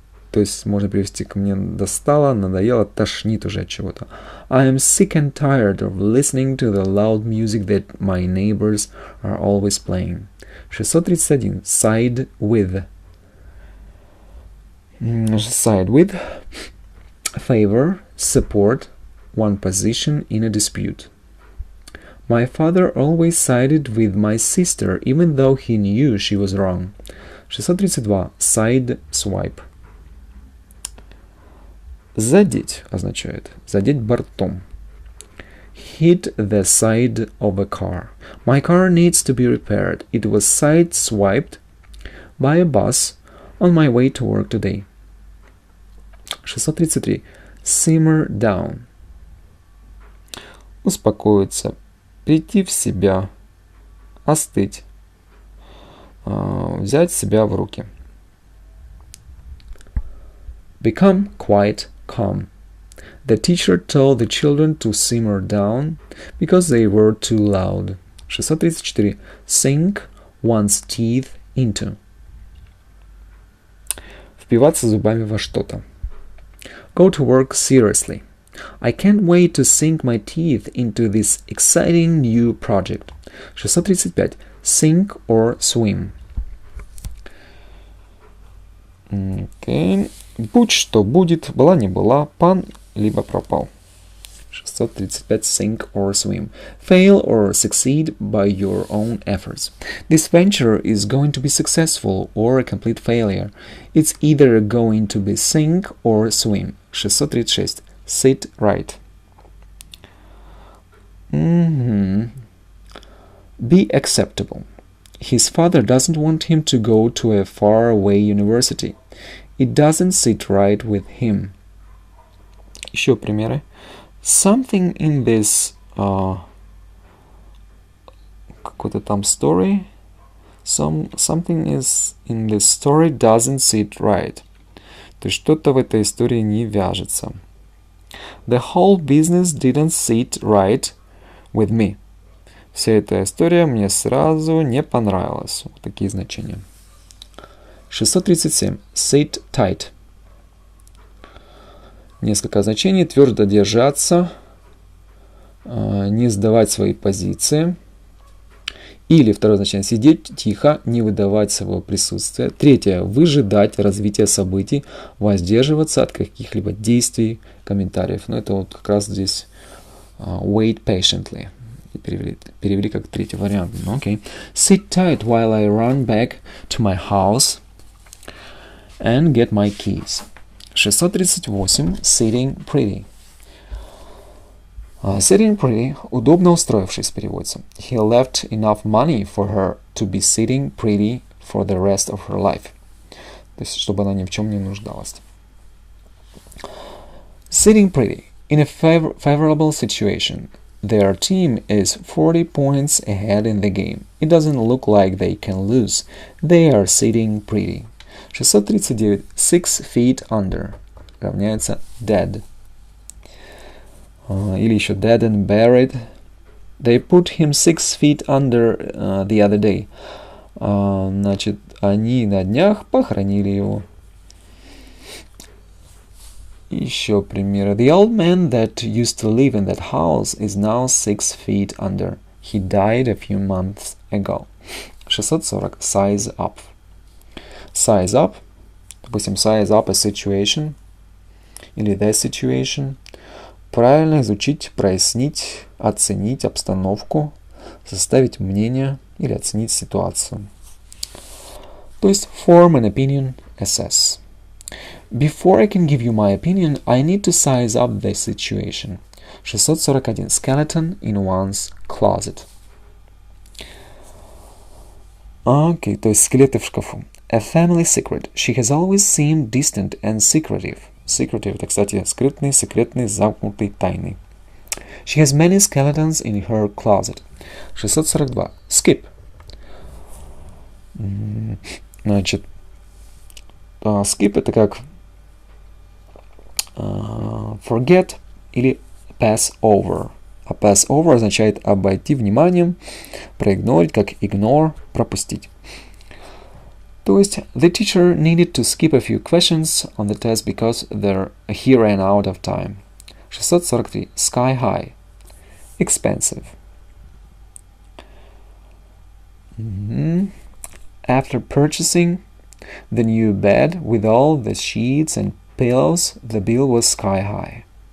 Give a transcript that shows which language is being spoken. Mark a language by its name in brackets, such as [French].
[Russian] То есть можно привести к мне достало, надоело, тошнит уже от чего-то. [English] I am sick and tired of listening to the loud music that my neighbors are always playing. 631. Side with. Side with. Favor, support, one position in a dispute. My father always sided with my sister, even though he knew she was wrong. 632. Side swipe. [Russian] Задеть означает задеть бортом. [English] Hit the side of a car. My car needs to be repaired. It was side-swiped by a bus on my way to work today. 633. Simmer down. [Russian] Успокоиться, прийти в себя, остыть, взять себя в руки. [English] Become quite calm. The teacher told the children to simmer down because they were too loud. 634. Sink one's teeth into. [Russian] Впиваться зубами во что-то. [English] Go to work seriously. I can't wait to sink my teeth into this exciting new project. 635. Sink or swim. Okay. [Russian] Будь что будет, была не была, пан либо пропал. [English] 635. Sink or swim. Fail or succeed by your own efforts. This venture is going to be successful or a complete failure. It's either going to be sink or swim. 636. Sit right. Be acceptable. His father doesn't want him to go to a faraway university. It doesn't sit right with him. [Russian] Еще примеры. [English] Something in this [Russian] какой-то там [English] story. Something is in this story doesn't sit right. [Russian] То есть что-то в этой истории не вяжется. [English] The whole business didn't sit right with me. [Russian] Вся эта история мне сразу не понравилась. Вот такие значения. 637. [English] Sit tight. [Russian] Несколько значений. Твердо держаться, не сдавать свои позиции. Или второе значение. Сидеть тихо, не выдавать своего присутствия. Третье. Выжидать развития событий, воздерживаться от каких-либо действий, комментариев. Но это вот как раз здесь [English] wait patiently. [Russian] Перевели как третий вариант. [English] Okay. Sit tight while I run back to my house and get my keys. 638. Sitting pretty. Sitting pretty, [Russian] удобно устроившись, переводится. [English] He left enough money for her to be sitting pretty for the rest of her life. [Russian] То есть, чтобы она ни в чем не нуждалась. [English] Sitting pretty. In a favorable situation, their team is 40 points ahead in the game. It doesn't look like they can lose. They are sitting pretty. 639. 6 feet under. [Russian] Равняется dead. Или еще [English] dead and buried. They put him 6 feet under the other day. [Russian] Значит, они на днях похоронили его. Еще примеры. [English] The old man that used to live in that house is now 6 feet under. He died a few months ago. 640. Size up. Size up. Допустим, size up a situation. Или the situation. [Russian] Правильно изучить, прояснить, оценить обстановку, составить мнение или оценить ситуацию. То есть [English] form an opinion, assess. Before I can give you my opinion, I need to size up the situation. 641. Skeleton in one's closet. [Russian] Окей, то есть скелеты в шкафу. [English] A family secret. She has always seemed distant and secretive. [Russian] Secretive — это, кстати, скрытный, секретный, замкнутый, тайный. [English] She has many skeletons in her closet. 642. Skip. [Russian] Значит, skip — это как forget или [English] pass over. [Russian] А [English] pass over [Russian] означает обойти вниманием, проигнорить, как ignore, пропустить. То есть, [English] the teacher needed to skip a few questions on the test because he ran out of time. 643. Sky high. Expensive. After purchasing the new bed with all the sheets and pillows, the bill was sky high.